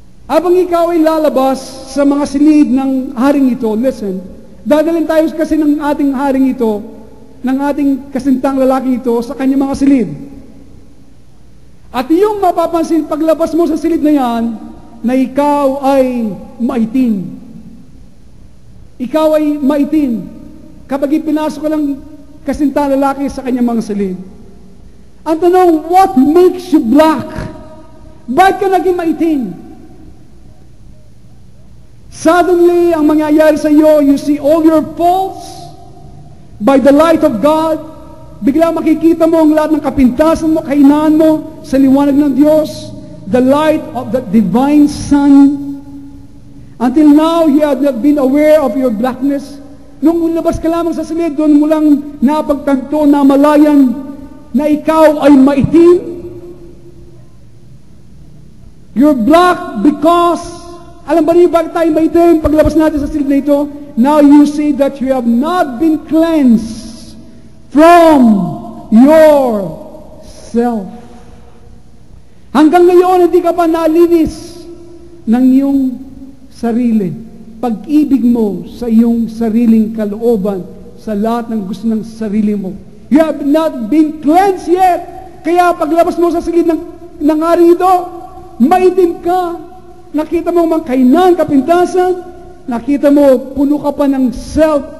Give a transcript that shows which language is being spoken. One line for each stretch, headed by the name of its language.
Filipino: Habang ikaw ay lalabas sa mga silid ng haring ito, listen, dadalhin tayo kasi ng ating haring ito, ng ating kasintang lalaki ito sa kanyang mga silid. At yung mapapansin paglabas mo sa silid na yan, na ikaw ay maitim. Ikaw ay maitim. Kapag ipinasok ka ng kasintang lalaki sa kanyang mga silid. Ang tanong,
English: what makes you black?
Filipino: Bakit ka naging maitim?
English: Suddenly,
Filipino: ang mangyayari sa iyo,
English: you see all your faults by the light of God.
Filipino: Bigla makikita mo ang lahat ng kapintasan mo, kahinaan mo sa liwanag ng Diyos,
English: the light of the divine sun. Until now, you have not been aware of your blackness.
Filipino: Nung lumabas ka lamang sa silid, doon mo lang napagtanto na malayan na ikaw ay maitim.
English: You're black because,
Filipino: alam ba niyo bakit tayo maitim? Paglabas natin sa silid na ito,
English: now you see that you have not been cleansed from yourself.
Filipino: Hanggang ngayon, hindi ka pa nalinis ng iyong sarili. Pag-ibig mo sa iyong sariling kalooban, sa lahat ng gusto ng sarili mo.
English: You have not been cleansed yet.
Filipino: Kaya paglabas mo sa silid ng ari ito, maitim ka. Nakita mo mga kainan, kapintasan. Nakita mo, puno ka pa ng self.